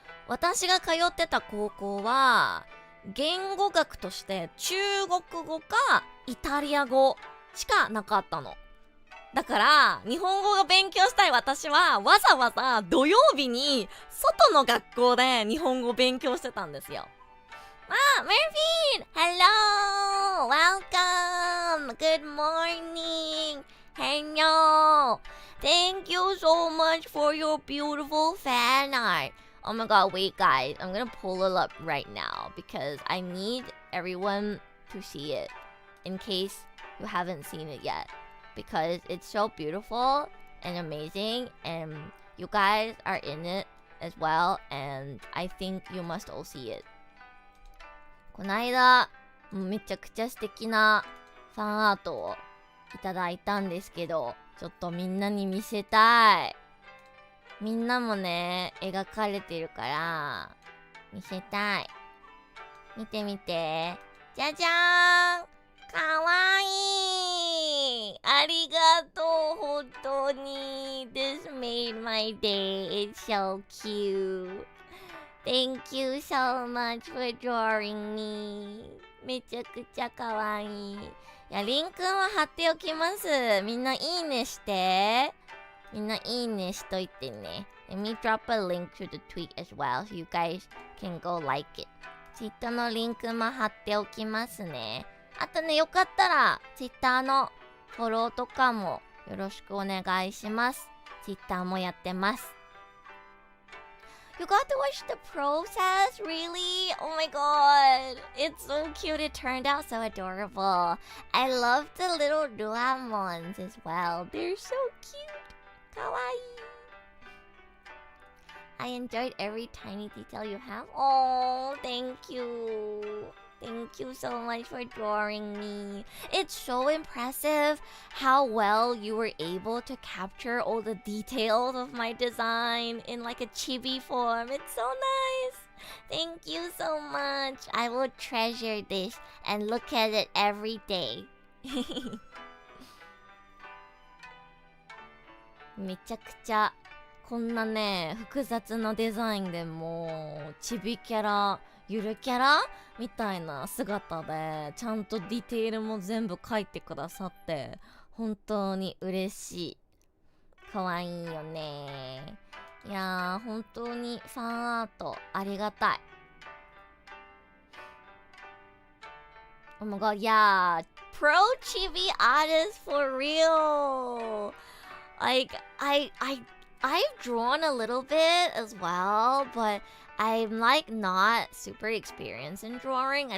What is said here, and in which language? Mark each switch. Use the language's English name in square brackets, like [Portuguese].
[Japanese] 私が通ってた高校は、言語学として中国語かイタリア語しかなかったの。だから日本語が勉強したい私はわざわざ土曜日に外の学校で日本語を勉強してたんですよ。 [English] メルフィン Hello! Welcome! Good morning! Hello! Thank you so much for your beautiful fan art. Oh my god, wait guys, I'm gonna pull it up right now because I need everyone to see it in case you haven't seen it yet, because it's so beautiful and amazing and you guys are in it as well, and I think you must all see it. [Japanese] こないだめちゃくちゃ素敵なファンアートをいただいたんですけど、ちょっとみんなに見せたい。みんなもね描かれてるから見せたい。見てみて。じゃじゃーん、かわいい。ありがとう、本当に。 [English] This made my day. It's so cute. Thank you so much for drawing me. [Japanese] めちゃくちゃかわいい。いや、リンクは貼っておきます。みんないいねして。みんないいねしといてね。 [English] Let me drop a link to the tweet as well, so you guys can go like it. [Japanese] ツイッターのリンクも貼っておきますね。あとね、よかったらツイッターのフォローとかもよろしくお願いします。ツイッターもやってます。 [English] You got to watch the process? Really? Oh my god. It's so cute. It turned out so adorable. I love the little Ruamons as well. They're so cute. Kawaii. I enjoyed every tiny detail you have. Oh, thank you. Thank you so much for drawing me. It's so impressive how well you were able to capture all the details of my design in like a chibi form. It's so nice. Thank you so much. I will treasure this and look at it every day. [Japanese] めちゃくちゃこんなね複雑なデザインでもチビキャラゆるキャラみたいな姿でちゃんとディテールも全部書いてくださって本当に嬉しい。かわいいよね。いやー本当にファンアートありがたい。 [English] Oh my god, yeah, pro chibi artist for real. Like I've drawn a little bit as well, but I'm like not super experienced in drawing.